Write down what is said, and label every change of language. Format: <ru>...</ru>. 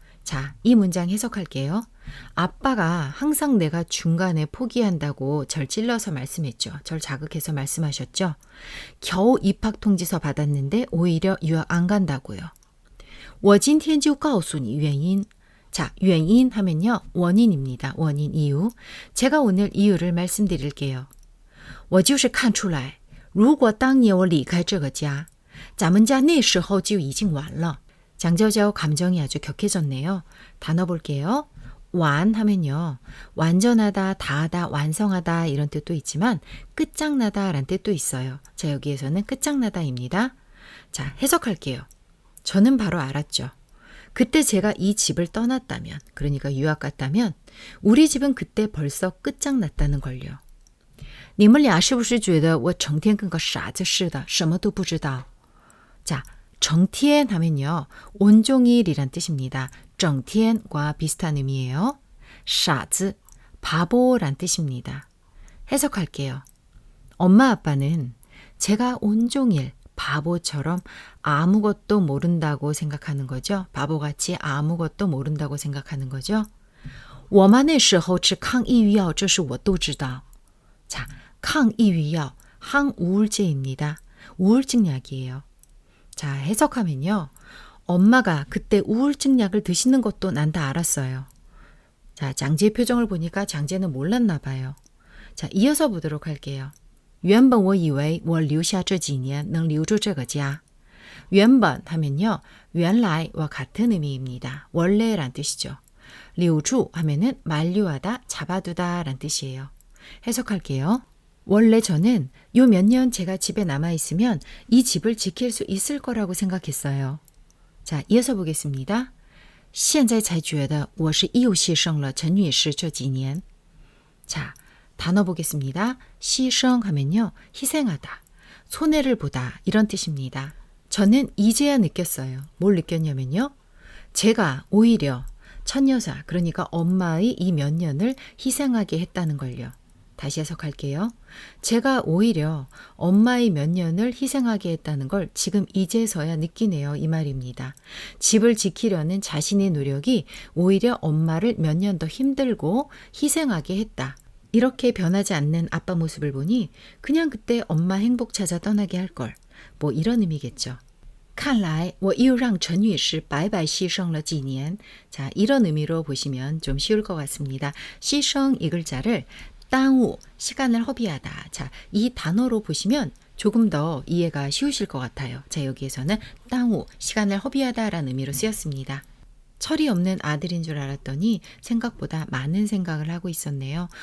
<ko>자, 이 문장 해석할게요. 아빠가 항상 내가 중간에 포기한다고 절 찔러서 말씀했죠. 절 자극해서 말씀하셨죠. 겨우 입학 통지서 받았는데 오히려 유학 안 간다고요.</ko> <zh>我今天就告诉你原因.</zh> <ko>자, 原因 하면요. 원인입니다. 원인, 이유. 제가 오늘 이유를 말씀드릴게요.</ko> <zh>我就是看出来如果当年我离开这个家咱们家那时候就已经完了.</zh> <ko>장저저 감정이 아주 격해졌네요. 단어 볼게요. 완 하면요. 완전하다, 다하다, 완성하다 이런 뜻도 있지만 끝장나다 란 뜻도 있어요. 자, 여기에서는 끝장나다입니다. 자, 해석할게요. 저는 바로 알았죠. 그때 제가 이 집을 떠났다면, 그러니까 유학 갔다면 우리 집은 그때 벌써 끝장났다는 걸요.</ko> <zh>你们俩是不是觉得我成天跟个傻子似的什么都不知道?</zh> <ko>자, 정티엔 하면요. 온종일이란 뜻입니다. 정티엔과 비슷한 의미예요. 傻子, 바보란 뜻입니다. 해석할게요. 엄마 아빠는 제가 온종일 바보처럼 아무것도 모른다고 생각하는 거죠. 바보같이 아무것도 모른다고 생각하는 거죠.</ko> <zh>我妈那时候吃抗抑郁药这是我都知道.</zh> <ko>자, 抗抑郁药, 항우울제입니다. 우울증 약이에요. 자, 해석하면요. 엄마가 그때 우울증 약을 드시는 것도 난 다 알았어요. 자, 장지의 표정을 보니까 장지는 몰랐나 봐요. 자, 이어서 보도록 할게요.</ko> <zh>原本我以为我留下这几年能留住这个家.</zh> <ko>原本 하면요. 原来와 같은 의미입니다. 원래란 뜻이죠. 留住 하면은 만류하다, 잡아두다 란 뜻이에요. 해석할게요. 원래 저는 요 몇 년 제가 집에 남아있으면 이 집을 지킬 수 있을 거라고 생각했어요. 자, 이어서 보겠습니다.</ko> <zh>现在才觉得我是又牺牲了陈女士这几年.</zh> <ko>자, 단어 보겠습니다. 牺牲하면요. 희생하다, 손해를 보다 이런 뜻입니다. 저는 이제야 느꼈어요. 뭘 느꼈냐면요. 제가 오히려 천여사, 그러니까 엄마의 이 몇 년을 희생하게 했다는 걸요. 다시 해석할게요. 제가 오히려 엄마의 몇 년을 희생하게 했다는 걸 지금 이제서야 느끼네요. 이 말입니다. 집을 지키려는 자신의 노력이 오히려 엄마를 몇 년 더 힘들고 희생하게 했다. 이렇게 변하지 않는 아빠 모습을 보니 그냥 그때 엄마 행복 찾아 떠나게 할 걸. 뭐 이런 의미겠죠.</ko> <zh>看来我又让陈女士白白牺牲了几年.</zh> <ko>자, 이런 의미로 보시면 좀 쉬울 것 같습니다. 牺牲이 글자를耽误, 시간을 허비하다. 자, 이 단어로 보시면 조금 더 이해가 쉬우실 것 같아요. 자, 여기에서는 耽误, 시간을 허비하다라는 의미로 쓰였습니다. 철이 없는 아들인 줄 알았더니 생각보다 많은 생각을 하고 있었네요.</ko>